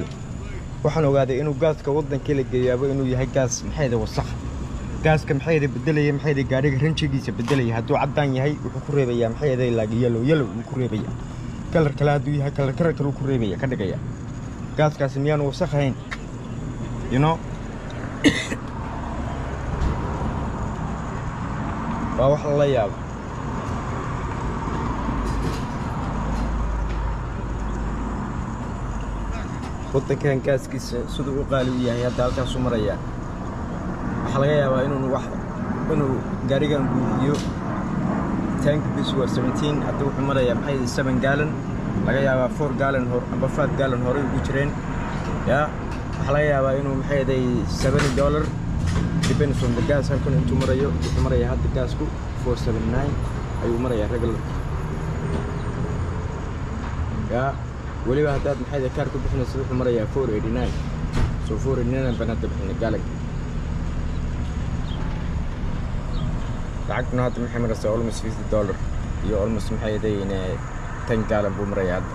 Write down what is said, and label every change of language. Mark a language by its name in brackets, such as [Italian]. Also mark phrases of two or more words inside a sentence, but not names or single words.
[Somali] waxaan ogaaday inuu gaaska waddanka la geeyaabo inuu yahay gaas maxay aday wasakh gaaska maxay aday bedelaya maxay aday gaariga rinjigiisa bedelaya hadduu caddaan yahay wuxuu ku reebayaa maxay aday laag yellow uu ku reebaya kalar kale hadduu yahay kalar kale uu ku reebaya ka dhigaya gaaskaasi miyaan wasakh ahayn [English] you know. [Somali] waa wax la yaabo. waddankan gaaskiisa siduu u qaali u yahay hadda halkaas u maraya waxaa laga yaabaa inuu gaarigan buuxiyo tankiisu waa 17 hadda wuxuu marayaa maxay 7 gallon laga yaabaa 4 gallon amba 5 gallon hore ugu jireen ya waxaa laga yaabaa inuu maxay aday $70 [English] depends on the gas [Somali] halkan intuu marayo wuxuu marayaa hadda gaasku 479 ayuu marayaa regular ya waliba haddaad maxay aday kaar ku bixinayso wuxuu marayaa 489 so 489 baan hadda bixinay gallon lacagtuna hadda maxay maraysaa almost $50 iyo almost maxay aday 10 gallon buu marayaa hadda.